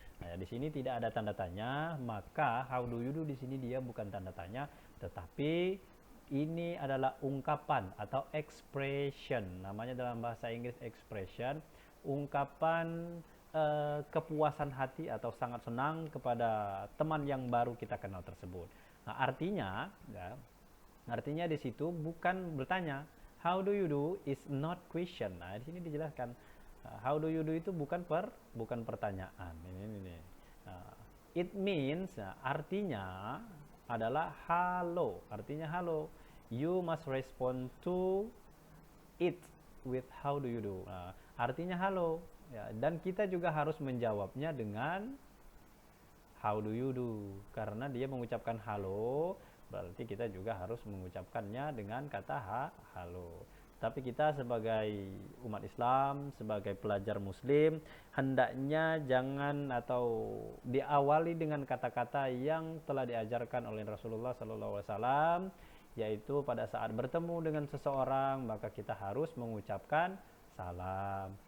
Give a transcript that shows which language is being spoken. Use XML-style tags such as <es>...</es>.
<id>Nah, di sini tidak ada tanda tanya, maka</id> <en>how do you do</en> <id>di sini dia bukan tanda tanya, tetapi ini adalah ungkapan atau expression. Namanya dalam bahasa Inggris expression, ungkapan kepuasan hati atau sangat senang kepada teman yang baru kita kenal tersebut. Nah, artinya, ya, Artinya di situ bukan bertanya.</id> <en>How do you do is not question.</en> <id>Nah, di sini dijelaskan.</id> <en>How do you do</en> <id>itu bukan pertanyaan. Ini.</id> <en>It means,</en> <id>artinya adalah halo. Artinya halo.</id> <en>You must respond to it with how do you do.</en> <id>Artinya halo. Ya, dan kita juga harus menjawabnya dengan</id> <en>how do you do,</en> <id>karena dia mengucapkan halo, berarti kita juga harus mengucapkannya dengan kata halo. Tapi kita sebagai umat Islam, sebagai pelajar muslim, hendaknya jangan atau diawali dengan kata-kata yang telah diajarkan oleh Rasulullah SAW, yaitu pada saat bertemu dengan seseorang maka kita harus mengucapkan salam.</id>